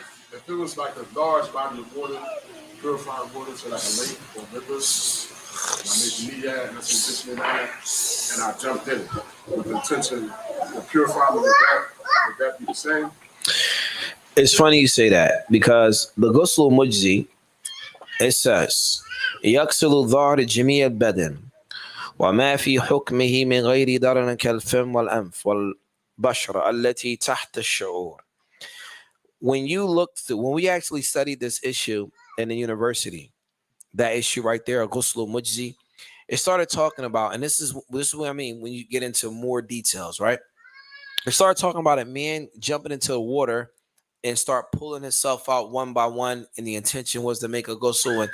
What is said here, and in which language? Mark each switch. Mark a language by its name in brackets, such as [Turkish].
[English] If it was like a large body of water, purified water, so like a lake or rivers, I made the niyat and I said Bismillah, and I jumped in with the intention to purify me, would that be the same? It's funny you say that because the Ghusl Mujzi, it says, [Arabic] يغسل الظهر جميع البدن وما في حكمه من غير ضرر كالفم والأنف والبشرة التي تحت الشعور. [English] When we actually studied this issue in the university, that issue right there, Ghusl Mujzi, it started talking about, and this is what I mean when you get into more details, right? It started talking about a man jumping into the water and start pulling himself out one by one, and the intention was to make a ghusl.